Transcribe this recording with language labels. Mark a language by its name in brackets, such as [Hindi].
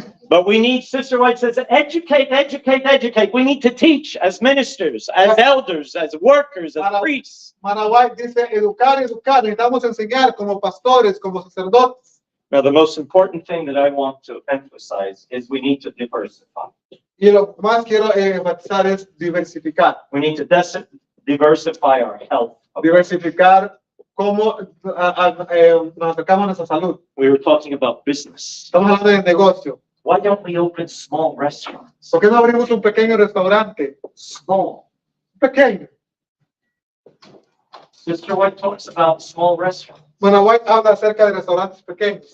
[English] But we need, Sister White says, educate. We need to teach as ministers, as elders, as workers, as priests. [Spanish] Mana White dice educar. Necesitamos enseñar como pastores, como sacerdotes. [English] Now, the most important thing that I want to emphasize is we need to diversify. [Spanish] Y lo más quiero enfatizar es diversificar. [English] We need to diversify our health. [Spanish] Diversificar cómo nos acercamos a nuestra salud. [English] We were talking about business. [Spanish] Estamos hablando de negocio. [English] Why don't we open small restaurants? [Spanish] ¿Por qué no abrimos un pequeño restaurante? [English] Small. [Spanish] Pequeño. [English] Sister White talks about small restaurants. [Spanish] Mana White habla acerca de restaurantes pequeños.